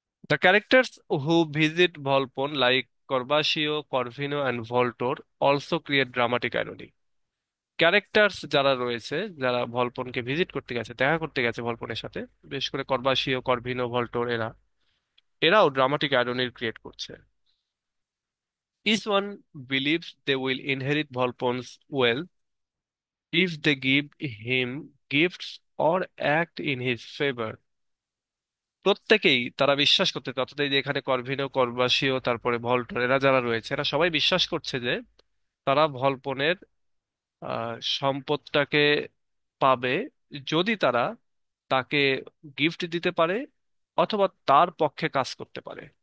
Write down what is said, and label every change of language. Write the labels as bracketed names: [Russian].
[English] The characters who visit Volpone like Corbaccio, Corvino and Voltore also create dramatic irony. [Bangla] Characters যারা রয়েছে, যারা ভলপনকে visit করতে গেছে, দেখা করতে গেছে ভলপনের সাথে, বিশেষ করে কর্বাসিও, কর্ভিনো, ভল্টোর, এরাও ড্রামাটিক আইরনি ক্রিয়েট করছে। [English] Each one believes they will inherit Volpone's wealth if they give him gifts or act in his favor। [Bangla] প্রত্যেকেই তারা বিশ্বাস করতে, অর্থাৎ এই যে এখানে করভিনো, করবাসীয়, তারপরে ভল্টর, এরা যারা রয়েছে এরা সবাই বিশ্বাস করছে যে তারা ভলপনের সম্পদটাকে পাবে যদি তারা তাকে গিফট দিতে পারে অথবা তার পক্ষে কাজ করতে পারে।